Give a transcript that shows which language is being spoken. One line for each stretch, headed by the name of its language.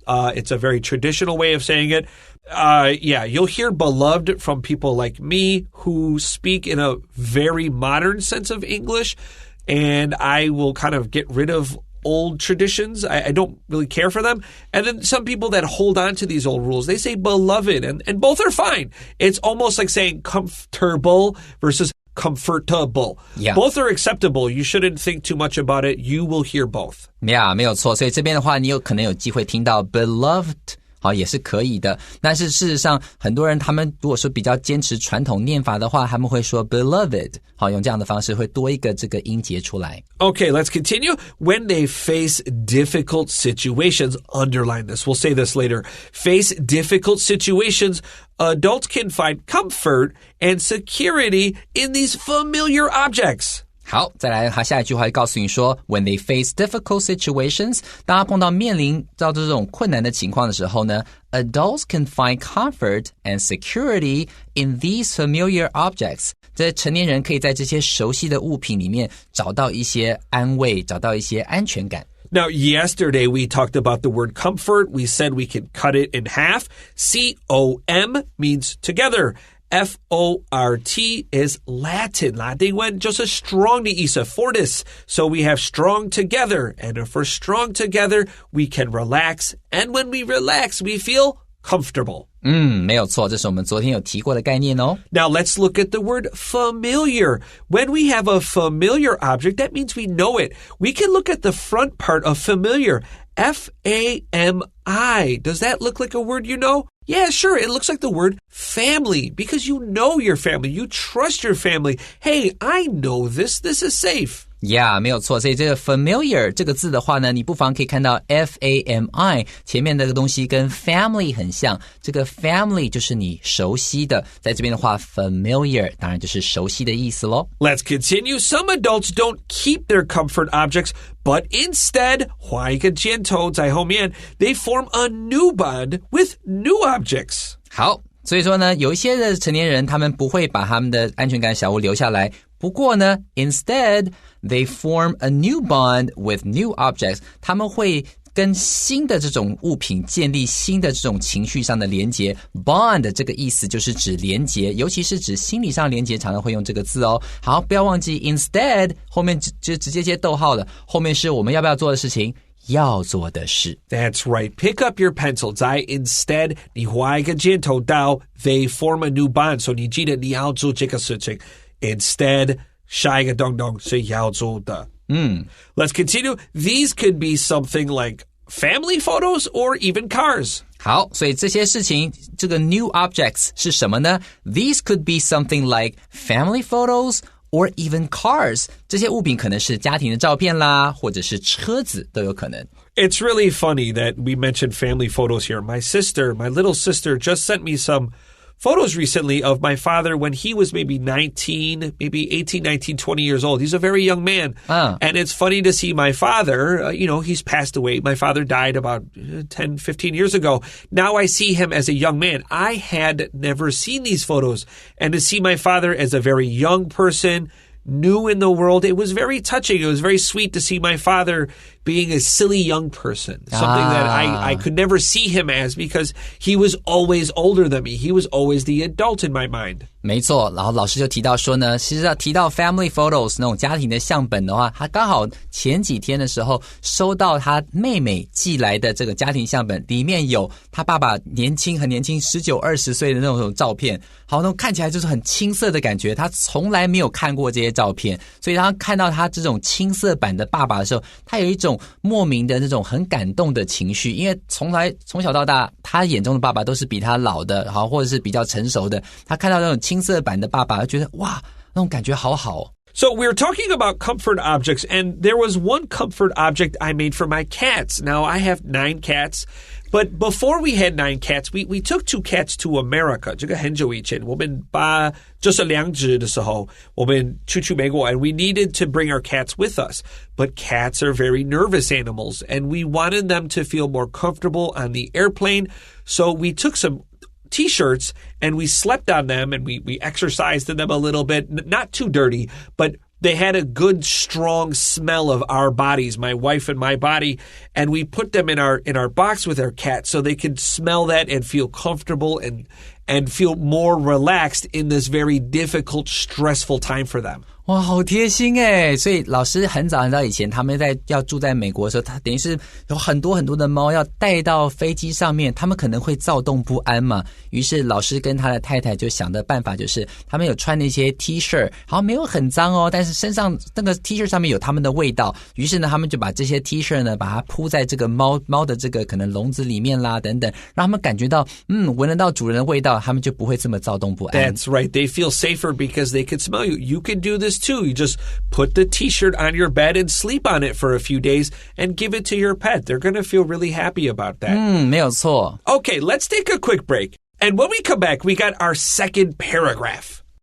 English: It's a very traditional way of saying it. Yeah, you'll hear beloved from people like me who speak in a very modern sense of English, and I will kind of get rid of old traditions. I don't really care for them. And then some people that hold on to these old rules, they say beloved, and both are fine. It's almost like saying comfortable versus comfortable. Yeah. Both are acceptable. You shouldn't think too much about it. You will hear both.
Chinese: Yeah, 没有错。所以这边的话，你有可能有机会听到 beloved。好，也是可以的。但是事实上，很多人他们如果说比较坚持传统念法的话，他们会说 beloved。好，用这样的方式会多一个这个音节出来。
English: Okay, let's continue. When they face difficult situations, underline this. We'll say this later. Face difficult situations, adults can find comfort and security in these familiar objects.
Chinese: 好，再来，他下一句话告诉你说 ，
English: When they face difficult situations，
Chinese: 当他碰到面临到这种困难的情况的时候呢 ，
English: adults can find comfort and security in these familiar objects。
Chinese: 这成年人可以在这些熟悉的物品里面找到一些安慰，找到一些安全感。
English: Now, yesterday we talked about the word comfort. We said we can cut it in half. C-O-M means together.F-O-R-T is Latin.
Chinese: 拉丁文就是 strong 的意思 fortis.
English: So we have strong together. And if we're strong together, we can relax. And when we relax, we feel comfortable.
Chinese: 没有错，这是我们昨天有提过的概念哦。
English: Now let's look at the word familiar. When we have a familiar object, that means we know it. We can look at the front part of familiar. F-A-M-I. Does that look like a word you know?Yeah, sure. It looks like the word family because you know your family. You trust your family. Hey, I know this. This is safe.Yeah,
Chinese: 没有错。所以这个 familiar 这个字的话呢，你不妨可以看到 F-A-M-I 前面那个东西跟 family 很像。这个 family 就是你熟悉的，在这边的话 familiar 当然就是熟悉的意思咯。
English: Let's continue. Some adults don't keep their comfort objects, but instead,
Chinese: 画一个箭头在后面
English: they form a new bond with new objects.
Chinese: 好，所以说呢，有一些的成年人他们不会把他们的安全感小物留下来。不过呢
English: instead, they form a new bond with new objects.
Chinese: 他们会跟新的这种物品建立新的这种情绪上的连结。 Bond 这个意思就是指连结，尤其是指心理上连结，常常会用这个字哦。好，不要忘记 instead 后面就直接接逗号了，后面是我们要不要做的事情。要做的事。
English: That's right. Pick up your pencil.
Chinese: 在 instead 你画一个箭头到 they form a new bond. So 你记得你要做这个事情。Instead 下一个动动是要做的。
English: Let's continue. These could be something like family photos or even cars.
Chinese: 好，所以这些事情，这个 new objects 是什么呢？
English: These could be something like family photos or even cars.
Chinese: 这些物品可能是家庭的照片啦，或者是车子都有可能。
English: It's really funny that we mentioned family photos here. My little sister, just sent me some photos recently of my father when he was maybe 19, maybe 18, 19, 20 years old. He's a very young man. And it's funny to see my father, he's passed away. My father died about 10, 15 years ago. Now I see him as a young man. I had never seen these photos. And to see my father as a very young person, new in the world, it was very touching. It was very sweet to see my father being a silly young person, something that I could never see him as because he was always older than me. He was always the adult in my mind.
Chinese: 没错，然后老师就提到说呢，其实要提到 family photos 那种家庭的相本的话，他刚好前几天的时候收到他妹妹寄来的这个家庭相本，里面有他爸爸很年轻19、20岁的那种照片，好，那种看起来就是很青涩的感觉，他从来没有看过这些照片，所以他看到他这种青涩版的爸爸的时候，他有一种莫名的那种很感动的情绪，因为从小到大他眼中的爸爸都是比他老的，好，或者是比较成熟的，他看到那种青涩版的爸爸，他觉得哇，那种感觉好好哦。
English: So we're talking about comfort objects, and there was one comfort object I made for my cats. Now, I have 9 cats, but before we had 9 cats, we took 2 cats to America.
Chinese: 这个很久以前，我们把就是2只的时候，我们去美国
English: and we needed to bring our cats with us. But cats are very nervous animals, and we wanted them to feel more comfortable on the airplane, so we took some T-shirts and we slept on them and we exercised in them a little bit, not too dirty, but they had a good strong smell of our bodies, my wife and my body, and we put them in our box with our cat so they could smell that and feel comfortable and feel more relaxed in this very difficult, stressful time for them.
Chinese: 哇，好贴心耶！所以老师很早以前，他们要住在美国的时候，他等于是有很多的猫要带到飞机上面，他们可能会躁动不安嘛。于是老师跟他的太太就想的办法就是，他们有穿那些 T 恤，好像没有很脏哦，但是身上那个 T 恤上面有他们的味道。于是呢，他们就把这些 T 恤呢，把它铺在这个猫的这个可能笼子里面啦，等等，让他们感觉到闻得到主人的味道，他们就不会这么躁动不安。
English: That's right. They feel safer because they could smell you. You can do this too. You just put the T-shirt on your bed and sleep on it for a few days and give it to your pet. They're going to feel really happy about that.
Chinese: 没有错。
English: Okay, let's take a quick break. And when we come back, we got our second paragraph.